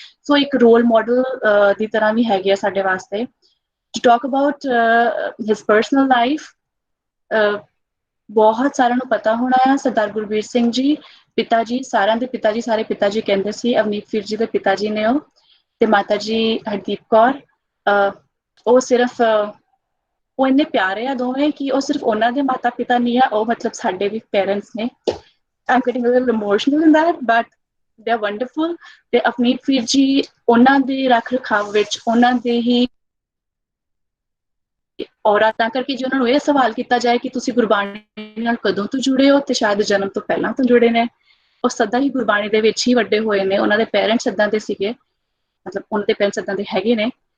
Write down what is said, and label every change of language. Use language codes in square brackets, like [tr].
[pa] ਸੋ ਇੱਕ role model ਦੀ ਤਰ੍ਹਾਂ ਵੀ ਹੈਗੇ ਆ ਸਾਡੇ ਵਾਸਤੇ। [en] to talk about his personal life, [pa] ਬਹੁਤ ਸਾਰਿਆਂ ਨੂੰ ਪਤਾ ਹੋਣਾ ਆ, ਸਰਦਾਰ ਗੁਰਬੀਰ ਸਿੰਘ ਜੀ ਪਿਤਾ ਜੀ, ਸਾਰਿਆਂ ਦੇ ਪਿਤਾ ਜੀ, ਸਾਰੇ ਪਿਤਾ ਜੀ ਕਹਿੰਦੇ ਸੀ। ਅਵਨੀਤ ਵੀਰ ਜੀ ਦੇ ਪਿਤਾ ਜੀ ਨੇ ਉਹ, ਤੇ ਮਾਤਾ ਜੀ ਹਰਦੀਪ ਕੌਰ। ਉਹ ਸਿਰਫ ਉਹ ਇੰਨੇ ਪਿਆਰੇ ਆ ਦੋਵੇਂ ਕਿ ਉਹ ਸਿਰਫ ਉਹਨਾਂ ਦੇ ਮਾਤਾ ਪਿਤਾ ਨਹੀਂ ਆ, ਉਹ ਮਤਲਬ ਸਾਡੇ ਵੀ ਪੇਰੈਂਟਸ ਨੇ। [en] I'm getting a little emotional in that, but they're wonderful. [pa] ਤੇ ਅਵਨੀਤ ਵੀਰ ਜੀ ਉਹਨਾਂ ਦੇ ਰੱਖ ਰਖਾਵ ਵਿੱਚ, ਉਹਨਾਂ ਦੇ ਹੀ ਔਰਾ, ਤਾਂ ਕਰਕੇ ਜੇ ਉਹਨਾਂ ਨੂੰ ਇਹ ਸਵਾਲ ਕੀਤਾ ਜਾਏ ਕਿ ਤੁਸੀਂ ਗੁਰਬਾਣੀ ਨਾਲ ਕਦੋਂ ਤੋਂ ਜੁੜੇ ਹੋ, ਤੇ ਸ਼ਾਇਦ ਜਨਮ ਤੋਂ ਪਹਿਲਾਂ ਤੋਂ ਜੁੜੇ ਨੇ। ਉਹ ਸਦਾ ਹੀ ਗੁਰਬਾਣੀ ਦੇ ਵਿੱਚ ਹੀ ਵੱਡੇ ਹੋਏ ਨੇ। ਉਹਨਾਂ ਦੇ ਪੇਰੈਂਟਸ ਏਦਾਂ ਦੇ ਸੀਗੇ, ਮਤਲਬ ਉਹਨਾਂ ਦੇ ਪੇਰੈਂਟਸ ਏਦਾਂ ਦੇ ਹੈਗੇ ਨੇ।